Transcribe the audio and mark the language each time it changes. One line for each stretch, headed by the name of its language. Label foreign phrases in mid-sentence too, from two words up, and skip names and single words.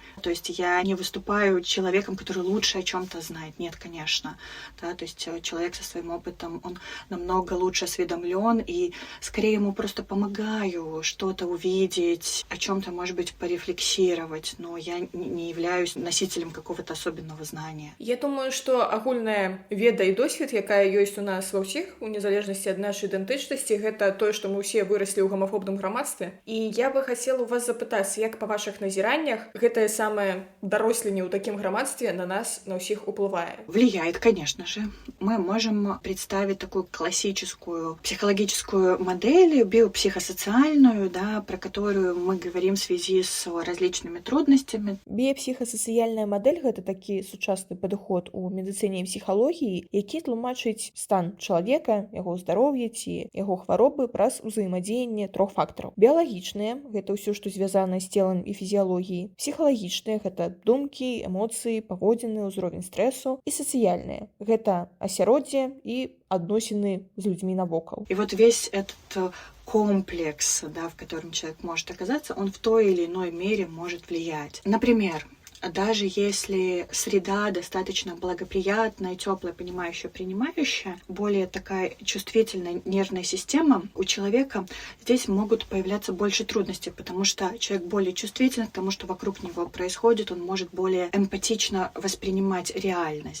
Russian: То есть я не выступаю человеком, который лучше о чем-то знает. Нет, конечно. Да, то есть человек со своим опытом, он намного лучше осведомлен и скорее ему просто помогаю что-то увидеть, о чем-то, может быть, порефлексировать, но я не являюсь носителем какого-то особенного знания.
Belarusian: Я думаю, што агульная веда і досвед, якая ёсць у нас ва ўсіх, у незалежнасці ад нашай ідэнтычнасці, гэта тое, што мы ўсе выраслі ў гамафобным грамадстве. І я бы хацела у вас запытацца, як па вашых назіраннях гэтае самае даросленне ў такім грамадстве на нас, на ўсіх уплывае?
Russian: Влияет, конечно же. Мы можем представить такую классическую психологическую модель, биопсихосоциальную, да, про которую мы говорим в связи с различными трудностями.
Belarusian: Біяпсіхасацыяльная мадэль — гэта такі сучасны падыход у медыцыне і псіхалогіі, які тлумачыць стан чалавека, яго здароўе ці яго хваробы праз узаемадзеянне трох фактараў. Біялагічныя — гэта ўсё, што звязана з целам і фізіялогіяй. Псіхалагічныя — гэта думкі, эмоцыі, паводзіны, ўзровень стрэсу. І сацыяльныя — гэта асяроддзе і адносіны з людзьмі навокал.
Russian: И вот весь этот комплекс, да, в котором человек может оказаться, он в той или иной мере может влиять. Например, даже если среда достаточно благоприятная, теплая, понимающая, принимающая, более такая чувствительная нервная система у человека, здесь могут появляться больше трудностей, потому что человек более чувствителен к тому, что вокруг него происходит, он может более эмпатично воспринимать реальность.